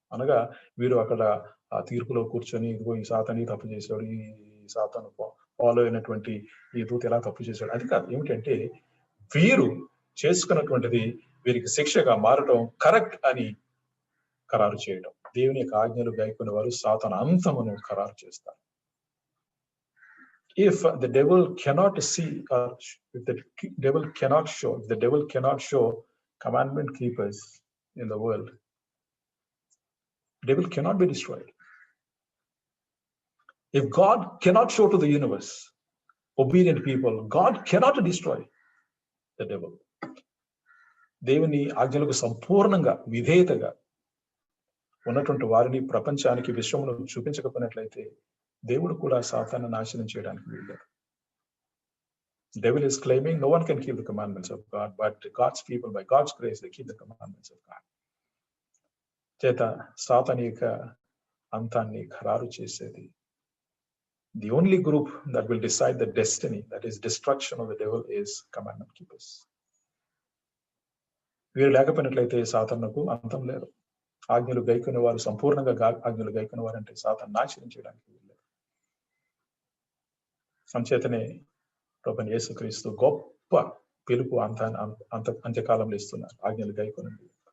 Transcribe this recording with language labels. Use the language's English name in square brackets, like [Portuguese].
[Telugu] అనగా వీరు అక్కడ ఆ తీర్పులో కూర్చొని, ఇదిగో ఈ సాతాను తప్పు చేశాడు, ఈ సాతాను ఫాలో అయినటువంటి ఈ దూత ఎలా తప్పు చేశాడు, అది కాదు. ఏమిటంటే వీరు చేసుకున్నటువంటిది వీరికి శిక్షగా మారటం కరెక్ట్ అని ఖరారు చేయడం. దేవుని యొక్క ఆజ్ఞలు గైకొనే వారు సాతాను అంతమును ఖరారు చేస్తారు. [English] If the devil cannot see, or if the devil cannot show commandment keepers in the world, devil cannot be destroyed. If God cannot show to the universe obedient people, God cannot destroy the devil. [Telugu] దేవుని ఆజ్ఞలకు సంపూర్ణంగా విధేయతగా ఉన్నటువంటి వారిని ప్రపంచానికి, విశ్వమును చూపించకపోయినట్లయితే దేవుడు కూడా సాతాను నాశనం చేయడానికి వీల్లేదు. [English] Devil is claiming no one can keep the commandments of God, but God's people, by God's grace, they keep the commandments of God. [Telugu] చేత సాతాను యొక్క అంతాన్ని ఖరారు చేసేది, [English] the only group that will decide the destiny, that is destruction of the devil, is commandment keepers. [Telugu] వీరు లేకపోయినట్లయితే సాతానుకు అంతం లేదు. ఆజ్ఞలు గైకొనే వారు, సంపూర్ణంగా ఆజ్ఞలు గైకొనే వారంటే సాతాను నాశనం చేయడానికి వీల్లేదు. సంచేతనే ప్రభువైన యేసుక్రీస్తు గొప్ప పిలుపు అంత్యకాలంలో ఇస్తున్నారు, ఆజ్ఞలు గైకొనండి.